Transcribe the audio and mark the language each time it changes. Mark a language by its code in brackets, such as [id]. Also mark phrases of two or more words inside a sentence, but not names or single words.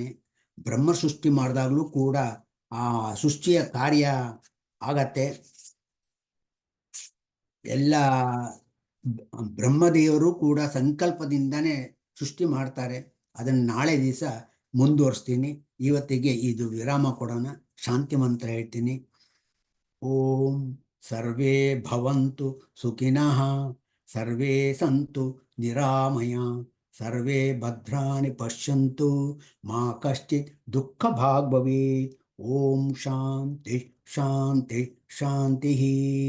[kn] ಬ್ರಹ್ಮ ಸೃಷ್ಟಿ ಮಾಡಿದಾಗಲೂ ಕೂಡ ಆ ಸೃಷ್ಟಿಯ ಕಾರ್ಯ ಆಗತ್ತೆ. ಎಲ್ಲ ಬ್ರಹ್ಮದೇವರು ಕೂಡ ಸಂಕಲ್ಪದಿಂದನೇ ಸೃಷ್ಟಿ ಮಾಡ್ತಾರೆ. ಅದನ್ನು ನಾಳೆ ದಿವಸ ಮುಂದುವರಿಸ್ತೀನಿ. ಇವತ್ತಿಗೆ ಇದು ವಿರಾಮ ಕೊಡೋಣ. ಶಾಂತಿ ಮಂತ್ರ ಹೇಳ್ತೀನಿ. [sa] ಓಂ ಸರ್ವೇ ಭವಂತು ಸುಖಿನಃ, ಸರ್ವೇ ಸಂತು ನಿರಾಮಯ, ಸರ್ವೇ ಭದ್ರಾಣಿ ಪಶ್ಯಂತು, ಮಾ ಕಶ್ಚಿತ್ ದುಃಖ ಭಾಗ್ ಭವೇತ್. ಓಂ ಶಾಂತಿ ಶಾಂತಿ ಶಾಂತಿ.